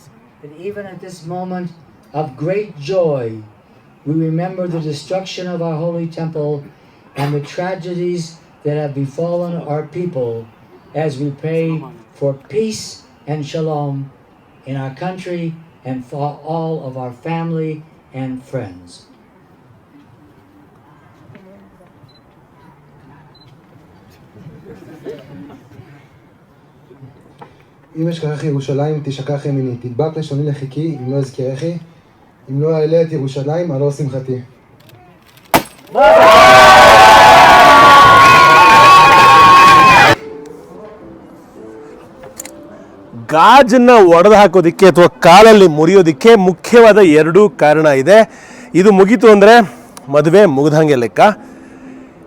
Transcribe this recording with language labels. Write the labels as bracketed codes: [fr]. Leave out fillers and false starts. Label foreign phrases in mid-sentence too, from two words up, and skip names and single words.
[en] that even at this moment of great joy, we remember the destruction of our holy temple and the tragedies that have befallen our people as we pray for peace and shalom in our country and for all of our family and friends. [he] אם אשכחך ירושלים תשכח ימיני, תדבק לשוני לחיקי אם לא אזכרכי, אם לא אעלה את ירושלים הלא שמחתי. [kn] ಗಾಜನ್ನು ಒಡೆದು ಹಾಕೋದಕ್ಕೆ ಅಥವಾ ಕಾಲಲ್ಲಿ ಮುರಿಯೋದಕ್ಕೆ ಮುಖ್ಯವಾದ 2 ಕಾರಣ ಇದೆ. ಇದು ಮುಗೀತು ಅಂದರೆ ಮದುವೆ ಮುಗಿದಂಗೆ ಲೆಕ್ಕ.